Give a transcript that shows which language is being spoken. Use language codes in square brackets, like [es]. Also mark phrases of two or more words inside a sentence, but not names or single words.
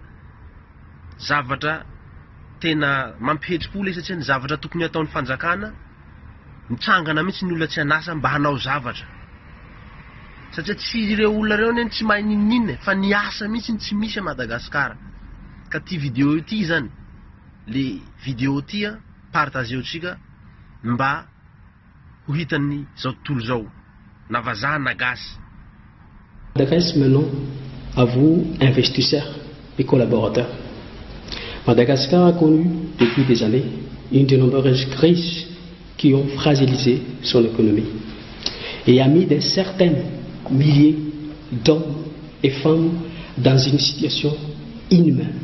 [mg] Zavatra tena mampihetsy-po le satria ny zavatra tokony ataon'ny fanjakana mitsangana mihitsy ny olona tsy hanasa mba hanao zavatra satria tsy ireo olona reo neny tsy mahay ninninna fa ny asa mihitsy tsy misy a Madagasikara. Ka ty vidéo ity zany le vidéo ty partageotsika mba ho hitan'ny zao tontolo zao na vazaha na gasy. [fr] M'adresse maintenant à vous, investisseurs et collaborateurs. Madagascar a connu depuis des années une de nombreuses crises qui ont fragilisé son économie et a mis de certains milliers d'hommes et femmes dans une situation inhumaine.